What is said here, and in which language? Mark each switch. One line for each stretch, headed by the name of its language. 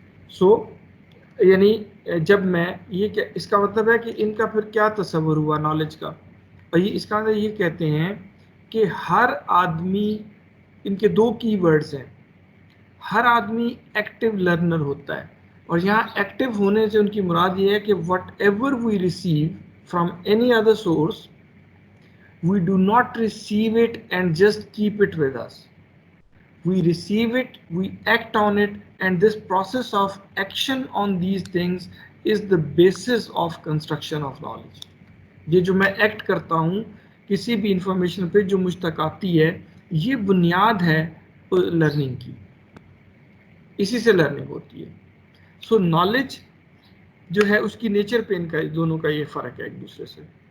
Urdu: سو یعنی جب میں یہ کہ اس کا مطلب ہے کہ ان کا پھر کیا تصور ہوا نالج کا، اور یہ اس کا مطلب یہ کہتے ہیں کہ ہر آدمی، ان کے دو کی ورڈز ہیں، ہر آدمی ایکٹیو لرنر ہوتا ہے، اور یہاں ایکٹیو ہونے سے ان کی مراد یہ ہے کہ
English: Whatever we receive from any other source we do not receive it and just keep it with us. We receive it, we act on it, and this process of action on these things is the basis of construction of knowledge.
Urdu: یہ جو میں act کرتا ہوں کسی بھی information پہ جو مجھ تک آتی ہے، یہ بنیاد ہے لرننگ کی، اسی سے لرننگ ہوتی ہے. سو نالج جو ہے اس کی نیچر پہ ان کا دونوں کا یہ فرق ہے ایک دوسرے سے.